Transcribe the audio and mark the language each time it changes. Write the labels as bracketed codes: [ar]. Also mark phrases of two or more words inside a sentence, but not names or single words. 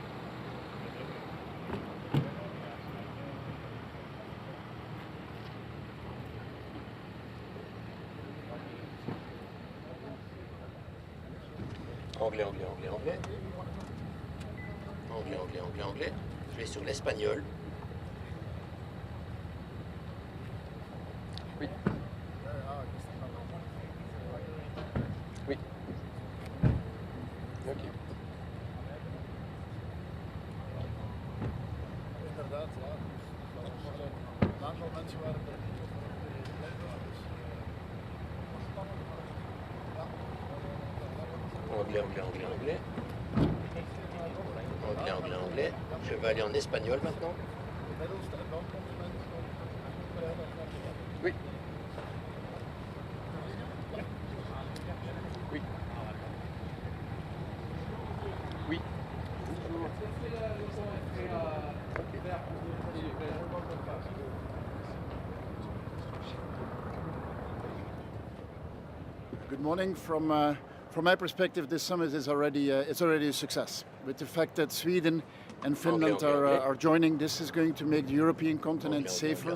[fr] Anglais, anglais, anglais, anglais. Anglais, anglais, anglais, anglais. Je vais sur l'espagnol. Oui. Oui. Ok. [nl] Inderdaad, ja. Een aantal mensen waren er niet op [fr] Anglais, anglais, anglais, anglais. Anglais, anglais, anglais. Je vais aller en espagnol maintenant. Oui. Oui. Oui. [en] Good morning. From my perspective, this summit is already it's already a success. With the fact that Sweden and Finland are joining, this is going to make the European continent safer.